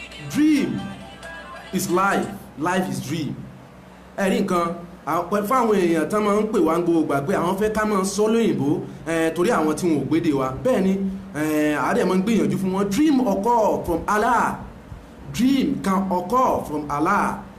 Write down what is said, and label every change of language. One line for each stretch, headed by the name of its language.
English: Dream is life, life is dream.
Yoruba: ẹ̀rí nǹkan fáwọn èèyàn tán máa ń pè wá gbogbo gbà pé àwọn fẹ́ ká máa sọ lóyìnbó torí àwọn tí wọn ò gbédè wa. bẹ́ẹ̀ ni àádẹ́ máa ń gbìyànjú fún wọn.
English: Dream occur from Allah. Dream can occur from Allah.